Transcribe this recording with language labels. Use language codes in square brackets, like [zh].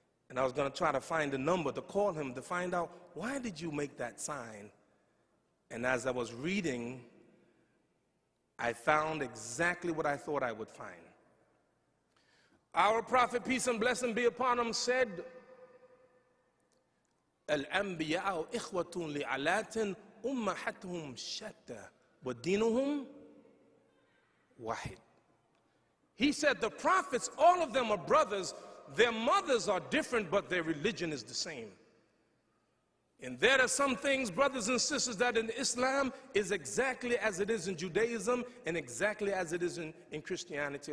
[en] And I was going to try to find a number to call him to find out, why did you make that sign? And as I was reading, I found exactly what I thought I would find. Our prophet, peace and blessing be upon him, said, [ar] الأنبياء إخوة لعلات أمهاتهم شتى ودينهم واحد. [en] He said the prophets, all of them are brothers. Their mothers are different, but their religion is the same. And there are some things, brothers and sisters, that in Islam is exactly as it is in Judaism and exactly as it is in Christianity.